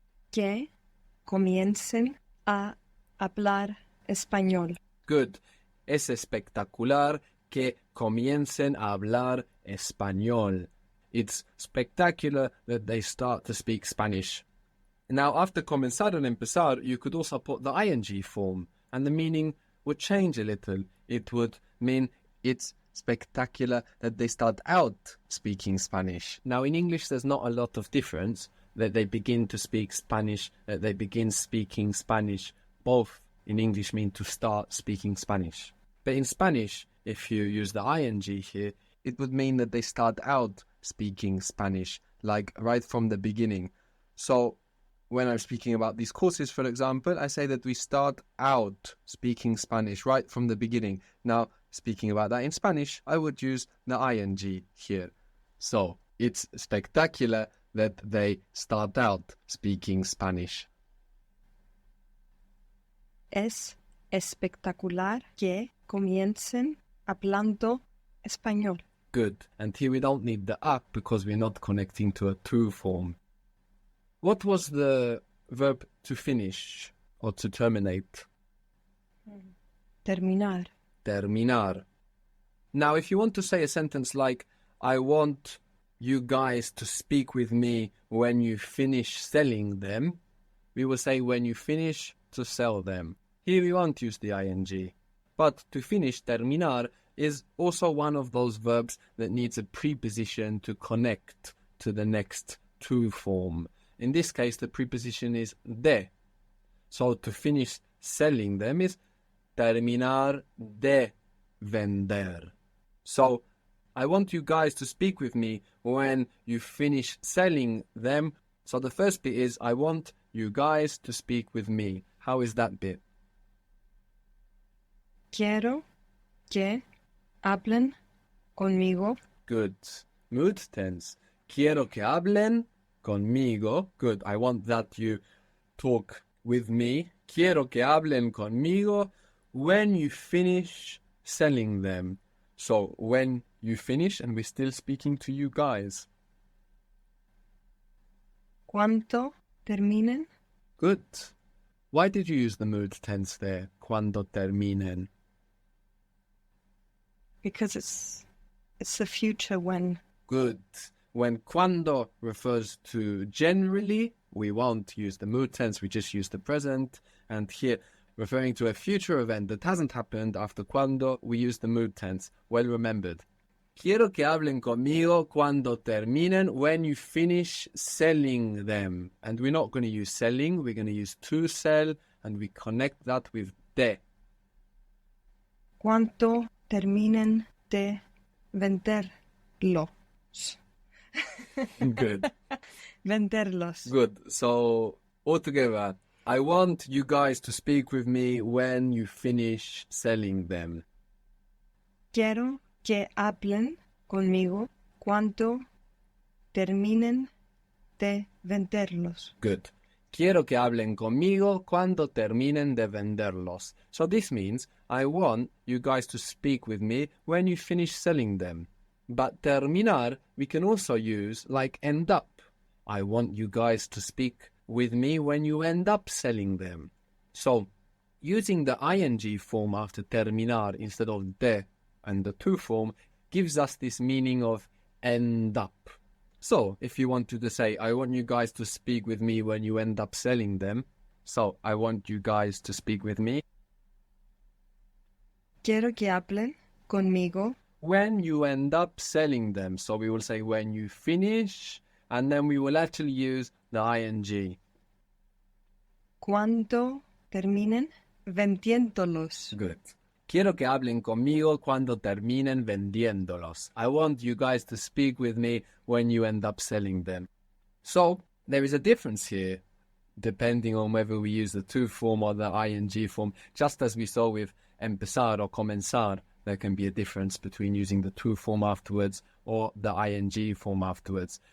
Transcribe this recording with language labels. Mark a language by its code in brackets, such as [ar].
[es] Que comiencen a hablar español. [en] Good. [es] Es espectacular que comiencen a hablar español. [en] It's spectacular that they start to speak Spanish. Now, after comenzar and empezar, you could also put the ing form, and the meaning would change a little. It would mean it's spectacular that they start out speaking Spanish. Now, in English, there's not a lot of difference that they begin to speak Spanish, that they begin speaking Spanish. Both in English mean to start speaking Spanish. But in Spanish, if you use the ing here, it would mean that they start out speaking Spanish, like right from the beginning. So, when I'm speaking about these courses, for example, I say that we start out speaking Spanish right from the beginning. Now, speaking about that in Spanish, I would use the ing here. So, it's spectacular that they start out speaking Spanish. [es] Es espectacular que comiencen hablando español. [en] Good. And here we don't need the up because we're not connecting to a to form. What was the verb to finish or to terminate? [es] Terminar. Terminar. [en] Now, if you want to say a sentence like, I want you guys to speak with me when you finish selling them, we will say when you finish to sell them. Here we won't use the ing. But to finish, terminar, is also one of those verbs that needs a preposition to connect to the next to form. In this case, the preposition is de. So to finish selling them is [es] terminar de vender. [en] So, I want you guys to speak with me when you finish selling them. So the first bit is, I want you guys to speak with me. How is that bit? [es] Quiero que hablen conmigo. [en] Good. Mood tense. [es] Quiero que hablen conmigo. [en] Good. I want that you talk with me. [es] Quiero que hablen conmigo [en] when you finish selling them. So when you finish and we're still speaking to you guys. [es] Cuando terminen. [en] Good. Why did you use the mood tense there? [es] Cuando terminen. [en] Because it's the future when. Good. When cuando refers to generally, we won't use the mood tense, we just use the present. And here, referring to a future event that hasn't happened after cuando, we use the mood tense. Well remembered. [es] Quiero que hablen conmigo cuando terminen, [en] when you finish selling them. And we're not going to use selling, we're going to use to sell, and we connect that with de. [es] Cuando terminen de venderlos. [en] Good. [es] Venderlos. [en] Good. So, altogether, I want you guys to speak with me when you finish selling them. [es] Quiero que hablen conmigo cuando terminen de venderlos. [en] Good. [es] Quiero que hablen conmigo cuando terminen de venderlos. [en] So this means I want you guys to speak with me when you finish selling them. But terminar we can also use like end up. I want you guys to speak with me when you end up selling them. So using the ing form after terminar instead of de and the to form gives us this meaning of end up. So, if you wanted to say, I want you guys to speak with me when you end up selling them. So, I want you guys to speak with me [es] Quiero que hablen conmigo [en] when you end up selling them. So, we will say when you finish, and then we will actually use the ing. [es] cuando terminen vendiéndolos. [en] Good. [es] Quiero que hablen conmigo cuando terminen vendiéndolos. [en] I want you guys to speak with me when you end up selling them. So, there is a difference here, depending on whether we use the to form or the ing form. Just as we saw with empezar or comenzar, there can be a difference between using the to form afterwards or the ing form afterwards.